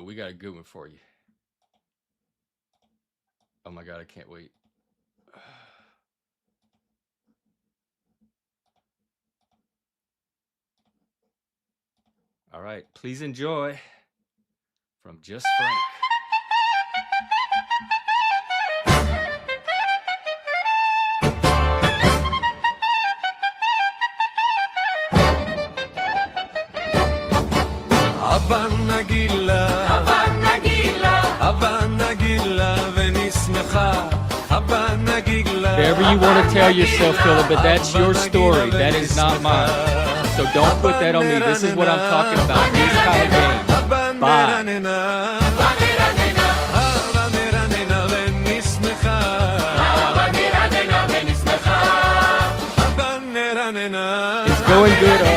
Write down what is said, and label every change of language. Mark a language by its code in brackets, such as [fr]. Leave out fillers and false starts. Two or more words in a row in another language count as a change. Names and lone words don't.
[en] We got a good one for you. Oh my God, I can't wait. All right, please enjoy from Just Frank. Havana gila, Havana gila, venismecha, Havana gila. Whatever you want to tell yourself, Philip, but that's your story. That is not mine. So don't put that on me. This is what I'm talking about. These kind of games. Bye. It's going good, Artie.